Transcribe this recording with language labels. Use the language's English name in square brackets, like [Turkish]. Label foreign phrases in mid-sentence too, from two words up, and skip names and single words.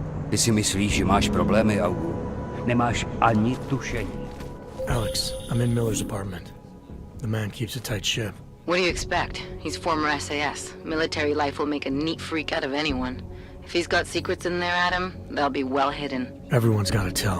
[Czech] Ty si myslíš, že máš problémy, Augu? Nemáš ani tušení. [English] Alex, I'm in Miller's apartment. The man keeps a tight ship. What do you expect? He's former SAS. Military life will make a neat freak out of anyone. If he's got secrets in there, Adam, they'll be well hidden. Everyone's gotta tell.